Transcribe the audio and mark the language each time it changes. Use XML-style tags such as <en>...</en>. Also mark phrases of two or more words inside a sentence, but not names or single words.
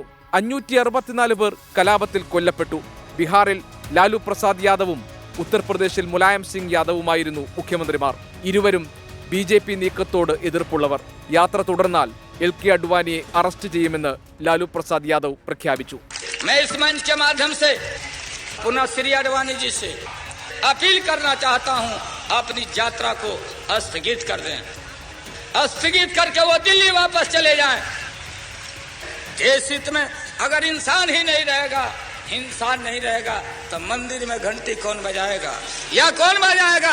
<ml>564 പേർ കലാപത്തിൽ കൊല്ലപ്പെട്ടു. ബീഹാറിൽ ലാലു പ്രസാദ് യാദവും ഉത്തർപ്രദേശിൽ മുലായം സിംഗ് യാദവുമായിരുന്നു മുഖ്യമന്ത്രിമാർ. ഇരുവരും ബി.ജെ.പി നീക്കത്തോട് എതിർപ്പുള്ളവർ. യാത്ര തുടർന്നാൽ എൽ.കെ. അദ്വാനിയെ അറസ്റ്റ് ചെയ്യുമെന്ന് ലാലു പ്രസാദ് യാദവ് പ്രഖ്യാപിച്ചു.</ml> <hi>अपील करना चाहता हूं, अपनी यात्रा को स्थगित कर दें. स्थगित करके वो दिल्ली वापस चले जाएं. देश हित में अगर इंसान ही नहीं रहेगा, इंसान नहीं रहेगा, तो मंदिर में घंटी कौन बजाएगा या कौन बजाएगा?</hi>